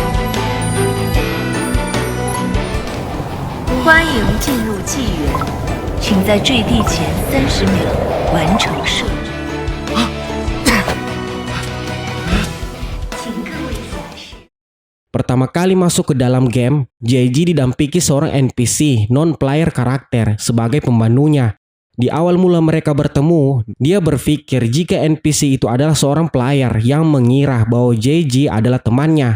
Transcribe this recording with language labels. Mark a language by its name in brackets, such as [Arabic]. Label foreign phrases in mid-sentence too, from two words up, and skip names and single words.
[Chinese] 欢迎进入纪元。请在坠地前30秒完成设置。请各位下士。 [Indonesian] Pertama kali masuk ke dalam game, JG didampingi seorang NPC non-player karakter sebagai pembantunya. Di awal mula mereka bertemu, dia berpikir jika NPC itu adalah seorang player yang mengira bahwa JG adalah temannya.